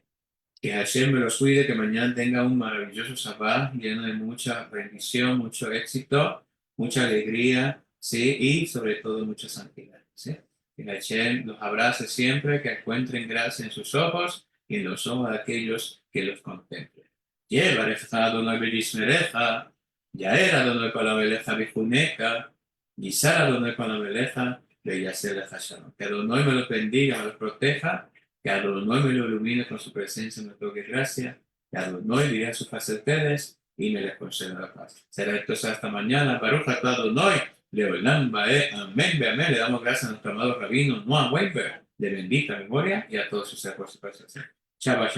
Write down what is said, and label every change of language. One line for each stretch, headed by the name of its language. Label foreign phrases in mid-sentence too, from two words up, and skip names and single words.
Spanish: Que Hashem me los cuide, que mañana tenga un maravilloso Shabbat lleno de mucha bendición, mucho éxito, mucha alegría, ¿sí? Y sobre todo mucha santidad, ¿sí? Que Hashem los abrace siempre, que encuentren gracia en sus ojos y en los ojos de aquellos que los contemplen.
Hebrew: יברכך אדני וישמרך יאר אדני פניו אליך ויחנך ישא אדני פניו אליך וישם לך שלום.
Spanish: Que Adonai me los bendiga, me los proteja, que Adonai me lo ilumine con su presencia, me toque gracia, que Adonai diré a sus faz a ustedes y me les conceda la paz. Será entonces hasta mañana.
Hebrew: ברוך אתה אדני לעולם ועד אמן אמן.
Spanish: Le damos gracias a nuestro amado rabino Noah Weinberg, de bendita memoria, y a todos sus hermanos y personas.